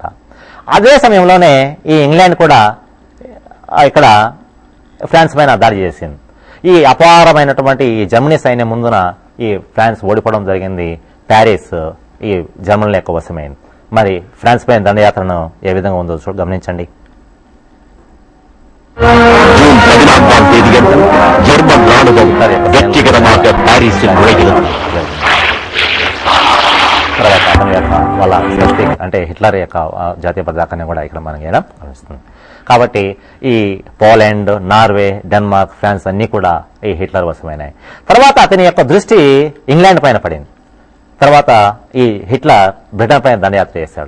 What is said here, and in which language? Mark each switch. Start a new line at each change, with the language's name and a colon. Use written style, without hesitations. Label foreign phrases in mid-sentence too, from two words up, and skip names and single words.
Telugu: అదే సమయంలోనే ఈ ఇంగ్లాండ్ కూడా ఇక్కడ ఫ్రాన్స్ పైన దాడి చేసింది. ఈ అపారమైనటువంటి ఈ జర్మనీ సైన్యం ముందున ఈ ఫ్రాన్స్ ఓడిపోవడం జరిగింది. ప్యారిస్ ఈ జర్మనీ యొక్క వశమైంది. మరి ఫ్రాన్స్ పైన దండయాత్రను ఏ విధంగా ఉందో గమనించండి.
Tamil: ஜூன் 14ஆம் தேதியன்று ஜெர்மன் ராணுவம் வெற்றிகரமாக பாரிஸில் நுழைகிறது.
Telugu: తర్వాత అతని యొక్క వాళ్ళ అంటే హిట్లర్ యొక్క జాతీయ పతాకాన్ని కూడా ఇక్కడ మనం గమనిస్తుంది. కాబట్టి ఈ పోలాండ్, నార్వే, డెన్మార్క్, ఫ్రాన్స్ అన్నీ కూడా ఈ హిట్లర్ వశమైనాయి. తర్వాత అతని యొక్క దృష్టి ఇంగ్లాండ్ పైన పడింది. తర్వాత ఈ హిట్లర్ బ్రిటన్ పైన దండయాత్ర చేశాడు.